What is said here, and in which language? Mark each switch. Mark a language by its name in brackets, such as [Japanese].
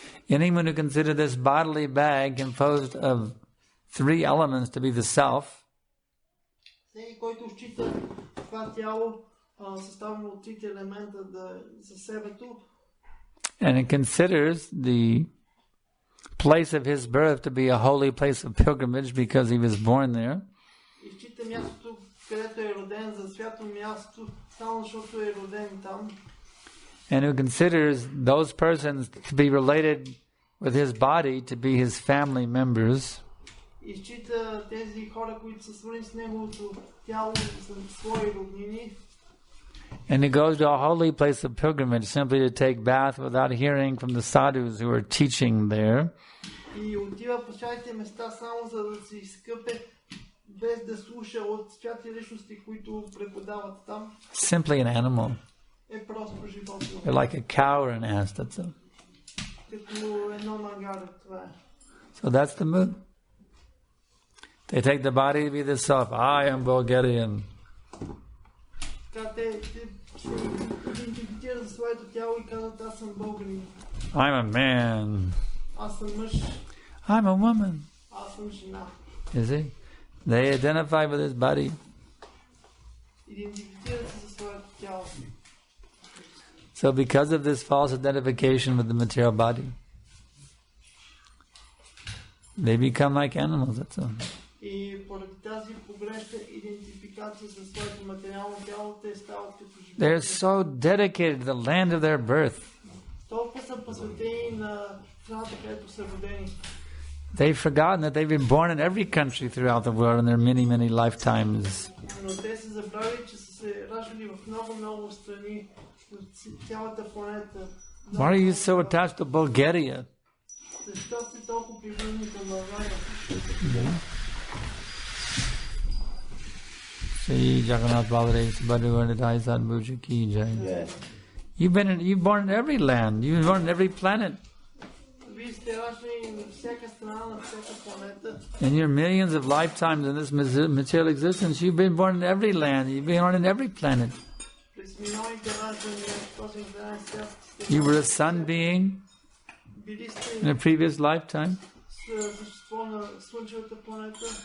[English] Anyone who considers this bodily bag composed of three elements to be the self, [Bulgarian] всеки, който счита това тяло съставено от трите елемента за себето, [English] and it considers the place of his birth to be a holy place of pilgrimage because he was born there, [Bulgarian] и счита мястото, където е роден, за свято място, само защото е роден там, [English] and who considers those persons to be related with his body to be his family members, [Bulgarian] и счита тези хора, които са свързани с неговото тяло, за свои роднини, [English] and he goes to a holy place of pilgrimage simply to take bath without hearing from the sadhus who are teaching there. [Bulgarian] И отива по святите места само за да се изкъпе, без да слуша от святи личности, които преподават там. [English] Simply an animal. [Bulgarian] Е просто животно. [English] They're like a cow or an ass, that's all. [Bulgarian] Като едно магаре, това е. [English] So that's the mood. They take the body to be the self. I am Bulgarian. [Bulgarian] Така те се идентифицират за своето тяло и казват, аз съм българин. [English] I'm a man. [Bulgarian] Аз съм мъж. [English] I'm a woman. [Bulgarian] Аз съм жена. [English] You see? They identify with his body. [Bulgarian] Идентифицират се за своето тяло. [English] So because of this false identification with the material body, they become like animals, that's all. [Bulgarian] И поради тази погрешна идентификация със своето материално тяло, те стават като животни. [English] They're so dedicated to the land of their birth. [Bulgarian] Толкова са посветени на страната, където са родени. [English] They've forgotten that they've been born in every country throughout the world in their many, many lifetimes. [Bulgarian] Но те са забравили, че са се раждали в много страни, в цялата планета. [English] Why are you so attached to Bulgaria? [Bulgarian] Защо сте толкова привързани към България? [Hindi] Shri Jagannath Baladev Subhadra Dhai Sadbhuja Ki Jai. [English] You've born in every land. You've been born in every planet. [Bulgarian] Вие сте раждани на всяка страна, на всяка планета. [English] In your millions of lifetimes in this material existence, you've been born in every land. You've been born in every planet. [Bulgarian] През милионите раждания в този материален свят сте. [English] You were a sun being [Bulgarian] Били [English] in a [Bulgarian] сте [English] previous lifetime. [Bulgarian] същество на слънчевата планета.